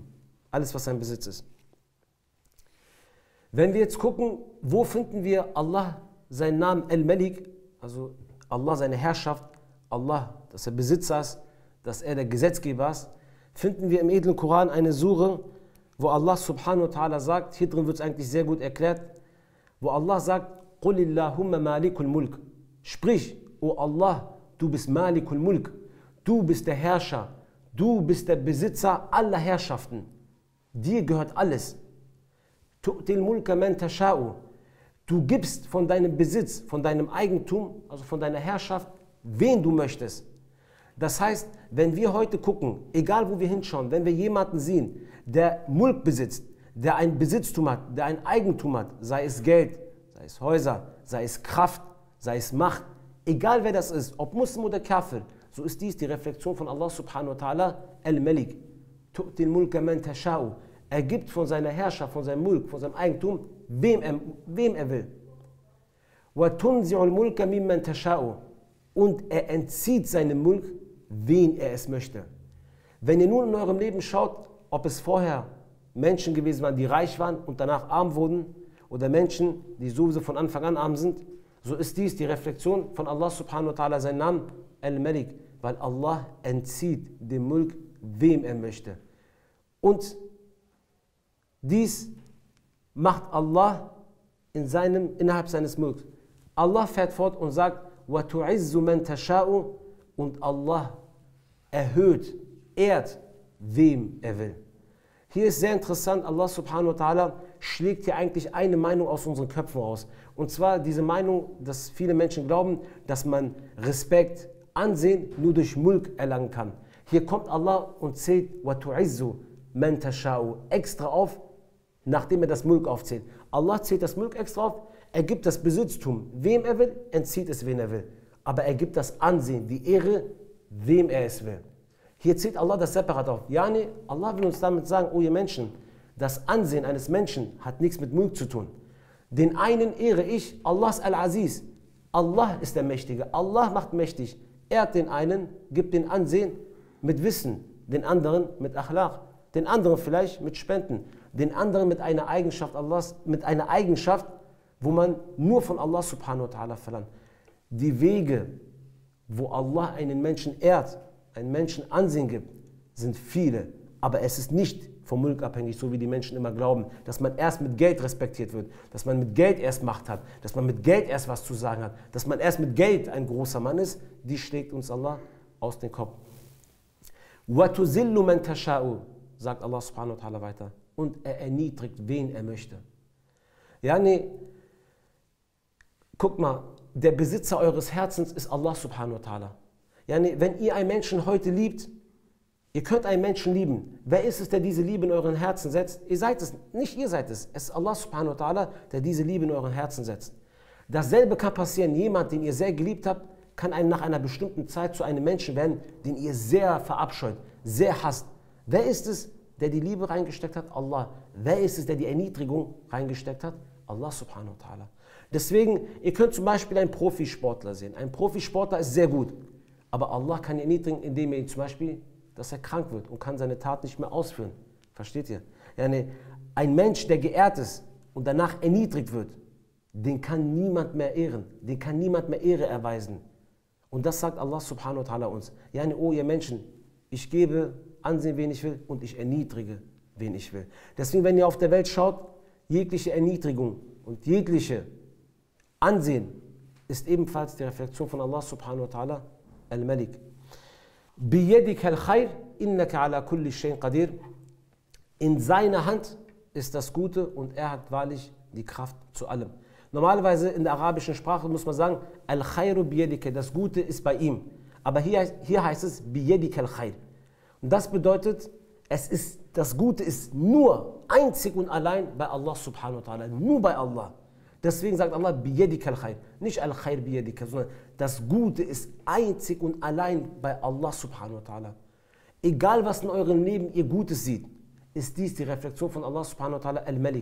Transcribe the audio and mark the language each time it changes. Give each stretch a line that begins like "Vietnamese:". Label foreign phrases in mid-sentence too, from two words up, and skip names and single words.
German: Alles, was sein Besitz ist. Wenn wir jetzt gucken, wo finden wir Allah, seinen Namen Al-Malik, also Allah seine Herrschaft, Allah, dass er Besitzer ist, dass er der Gesetzgeber ist, finden wir im edlen Koran eine Sure, wo
Arabic: الله سبحانه وتعالى
German: sagt, hier drin wird es eigentlich sehr gut erklärt, wo Allah sagt,
Arabic: قُلِ اللَّهُمَّ مَالِكُ الْمُلْكِ
German: Sprich, O Allah, du bist
Arabic: مالك الملك,
German: du bist der Herrscher, du bist der Besitzer aller Herrschaften. Dir gehört alles.
Arabic: تؤتي الملك من تشاء.
German: Du gibst von deinem Besitz, von deinem Eigentum, also von deiner Herrschaft, wen du möchtest. Das heißt, wenn wir heute gucken, egal wo wir hinschauen, wenn wir jemanden sehen, der Mulk besitzt, der ein Besitztum hat, der ein Eigentum hat, sei es Geld, sei es Häuser, sei es Kraft, sei es Macht, egal wer das ist, ob Muslim oder Kafir, so ist dies die Reflexion von
Arabic: الله سبحانه وتعالى,
German: Al-Malik.
Arabic: تؤتي الملك من تشاء.
German: Er gibt von seiner Herrschaft, von seinem Mulk, von seinem Eigentum, wem er will.
Arabic: وتنزع الملك ممن تشاء.
German: Und er entzieht seinem Mulk, wen er es möchte. Wenn ihr nun in eurem Leben schaut, ob es vorher Menschen gewesen waren, die reich waren und danach arm wurden, oder Menschen, die sowieso von Anfang an arm sind, so ist dies die Reflexion von
Arabic: الله سبحانه وتعالى,
German: sein Name Al-Malik, weil Allah entzieht dem Mulk, wem er möchte. Und dies macht Allah innerhalb seines Mulks. Allah fährt fort und sagt,
Arabic: وَتُعِزُّ مَنْ تَشَاءُ
German: und Allah erhöht, ehrt, wem er will. Hier ist sehr interessant,
Arabic: الله سبحانه وتعالى
German: schlägt hier eigentlich eine Meinung aus unseren Köpfen aus. Und zwar diese Meinung, dass viele Menschen glauben, dass man Respekt, Ansehen nur durch Mulk erlangen kann. Hier kommt Allah und zählt
Arabic: وَتُعِزُّ مَنْ تَشَاءُ
German: extra auf, nachdem er das Mulk aufzählt. Allah zählt das Mulk extra auf, er gibt das Besitztum, wem er will, entzieht es, wen er will. Aber er gibt das Ansehen, die Ehre, wem er es will. Hier zählt Allah das separat auf. Yani, Allah will uns damit sagen, oh ihr Menschen, das Ansehen eines Menschen hat nichts mit Mulk zu tun. Den einen ehre ich, Allah ist Al-Aziz. Allah ist der Mächtige, Allah macht mächtig. Ehrt den einen, gibt den Ansehen mit Wissen, den anderen mit Akhlaq, den anderen vielleicht mit Spenden, den anderen mit einer Eigenschaft Allahs, mit einer Eigenschaft, wo man nur von
Arabic: الله سبحانه وتعالى
German: verlangt. Die Wege, wo Allah einen Menschen ehrt, einen Menschen Ansehen gibt, sind viele, aber es ist nicht vom Mulk abhängig, so wie die Menschen immer glauben, dass man erst mit Geld respektiert wird, dass man mit Geld erst Macht hat, dass man mit Geld erst was zu sagen hat, dass man erst mit Geld ein großer Mann ist, die schlägt uns Allah aus dem Kopf.
Arabic: وَتُزِلُّ مَنْ تَشَاءُ
German: sagt
Arabic: الله سبحانه وتعالى
German: weiter. Und er erniedrigt, wen er möchte. Yani, guck mal, der Besitzer eures Herzens ist
Arabic: الله سبحانه وتعالى.
German: Yani, wenn ihr einen Menschen heute liebt, ihr könnt einen Menschen lieben. Wer ist es, der diese Liebe in euren Herzen setzt? Ihr seid es, nicht ihr seid es. Es ist
Arabic: الله سبحانه وتعالى,
German: der diese Liebe in euren Herzen setzt. Dasselbe kann passieren. Jemand, den ihr sehr geliebt habt, kann nach einer bestimmten Zeit zu einem Menschen werden, den ihr sehr verabscheut, sehr hasst. Wer ist es, der die Liebe reingesteckt hat? Allah. Wer ist es, der die Erniedrigung reingesteckt hat?
Arabic: الله سبحانه وتعالى.
German: Deswegen, ihr könnt zum Beispiel einen Profisportler sehen. Ein Profisportler ist sehr gut. Aber Allah kann ihn erniedrigen, indem er ihn zum Beispiel, dass er krank wird und kann seine Tat nicht mehr ausführen. Versteht ihr? Yani, ein Mensch, der geehrt ist und danach erniedrigt wird, den kann niemand mehr ehren. Den kann niemand mehr Ehre erweisen. Und das sagt
Arabic: الله سبحانه وتعالى
German: uns. Yani, oh ihr Menschen, ich gebe Ansehen, wen ich will, und ich erniedrige, wen ich will. Deswegen, wenn ihr auf der Welt schaut, jegliche Erniedrigung und jegliche Ansehen ist ebenfalls die Reflexion von
Arabic: الله سبحانه وتعالى,
German: Al-Malik.
Arabic: بيدك الخير، إنك على كل شيء قدير.
German: In seiner Hand ist das Gute und er hat wahrlich die Kraft zu allem. Normalerweise in der arabischen Sprache muss man sagen,
Arabic: الخير بيدك,
German: das Gute ist bei ihm. Aber hier heißt es,
Arabic: بيدك الخير.
German: Und das bedeutet, das Gute ist nur einzig und allein bei
Arabic: الله سبحانه وتعالى,
German: nur bei Allah. Deswegen sagt Allah,
Arabic: بيدك الخير.
German: Nicht
Arabic: الخير بيدك,
German: sondern das Gute ist einzig und allein bei
Arabic: الله سبحانه وتعالى.
German: Egal was in eurem Leben ihr Gutes seht, ist dies die Reflexion von
Arabic: الله سبحانه وتعالى
German: al-Malik.